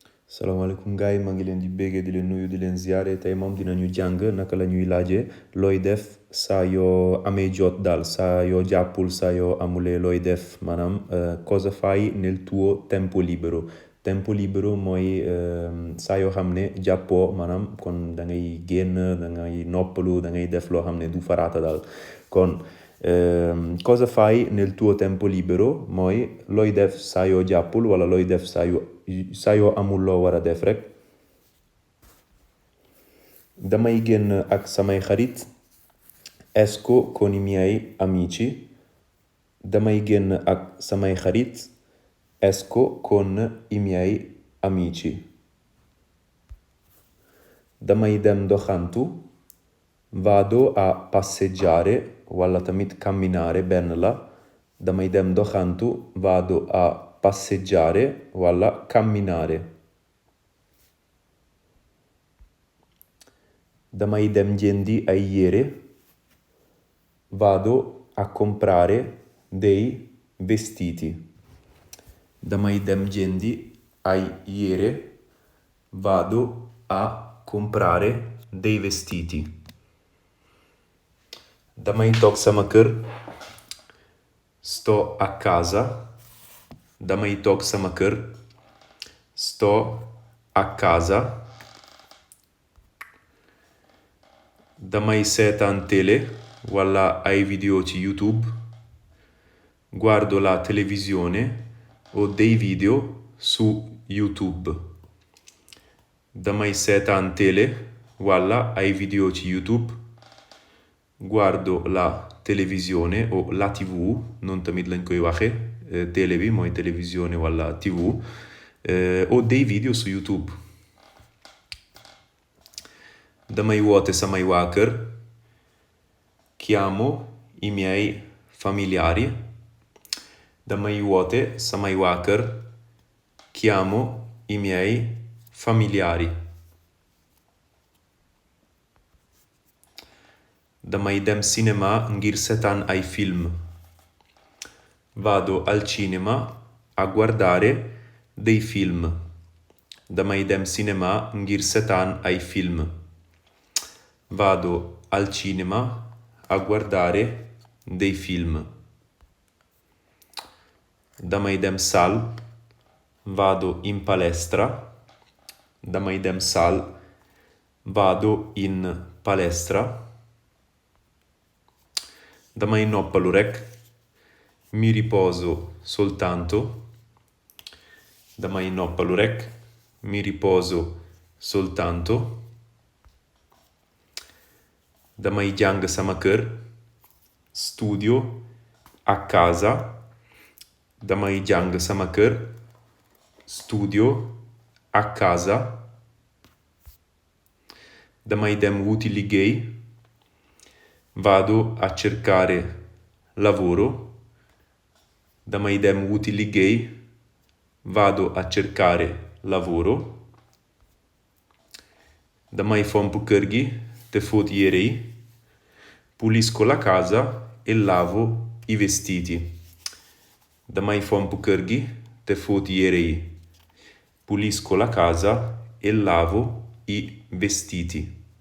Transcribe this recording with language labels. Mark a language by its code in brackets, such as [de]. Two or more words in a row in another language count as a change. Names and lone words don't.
[wo] salaamaaleykum gars yi maa ngi leen di béggee di leen nuyu di leen ziare tey moom dinañu jàng naka la ñuy laajee looy def saa yoo amee jot daal saa yoo jàppul saa yoo amulee looy def maanaam [it] cosa fai nel tuo tempo libero. Tempo libero [wo] mooy saa yoo xam ne jàppoo maanaam kon da ngay génn da ngay noppalu da ngay def loo xam ne du farata daal kon [it] cosa fai nel tuo tempo libero [wo] mooy looy def saa yoo jàppul wala looy def saa yoo amul loo war a def rek. Damay génn ak samay xarit [it] esco con i miei amici. [wo] Damay génn ak samay xarit [it] esco con i miei amici. [wo] Damay dem doxantu [it] vado a passeggiare [wo] wala tamit camminare benn la. Damay dem doxantu [it] vado a passeggiare [wo] wala camminare. Damay dem jëndi ay yére [it] vado a comprare dei vestiti. [wo] Damay dem jëndi ay yére [it] vado a comprare dei vestiti. [wo] Damay toog sama kër [it] sto a casa. [wo] Damay toog sama kër [it] sto a casa. [wo] Damay seetaan télé wala ay video ci YouTube. [it] Guardo la televisione o dei video su YouTube. [wo] Damay seetaan télé wala ay video ci YouTube. [it] Guardo la televisione o la TV [wo] noonu tamit lañ koy waxe télé bi mooy télévision wala TV [it] o dei video su YouTube. [wo] Damay woote samay waa kër [it] chiamo i miei familiari. [wo] Damay woote samay waa kër [it] chiamo i miei familiari. [wo] Damay dem cinema ngir seetaan ay film. [it] Vado al cinema a guardare dei film. [wo] Damay dem cinema ngir seetaan ay film. [it] Vado al cinema a guardare dei film. [wo] Damay dem salle [it] vado in palestra. [wo] Damay dem salle [it] vado in palestra. [wo] Damay noppalu rek [it] mi riposo soltanto. [wo] Damay noppalu rek [it] mi riposo soltanto. [wo] Damay jàng sama kër [it] studio a casa. [wo] Damay jàng sama kër [it] studio a casa. [wo] Damay dem wuti liggéey [it] vado a cercare lavoro. [wo] Damay dem wuti liggéey [it] vado a cercare lavoro. [wo] Damay fomp kër gi te fóot yére yi. [it] Pulisco la casa e lavo i vestiti. [wo] Damay fomp kër gi te fóot yére yi. [it] Pulisco la casa e lavo i vestiti.